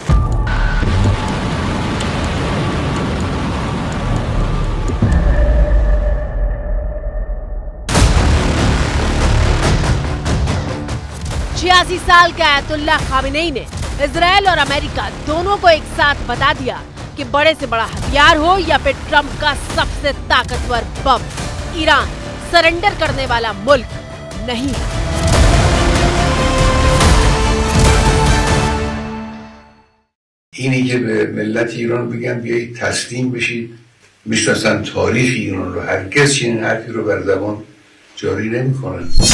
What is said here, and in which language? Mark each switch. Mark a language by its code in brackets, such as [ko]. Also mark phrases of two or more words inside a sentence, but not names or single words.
[hi] छियासी साल के आयतुल्ला खामेनेई ने इजराइल और अमेरिका दोनों को एक साथ बता दिया कि बड़े से बड़ा हथियार हो या फिर ट्रंप का सबसे ताकतवर बम, ईरान सरेंडर करने वाला मुल्क नहीं है। [fa] اینی که به ملت ایران بگم بیایید تسلیم بشید، میشناسن تاریخ ایران رو، هرگز چنین حرفی رو بر زبان جاری نمی‌کنن.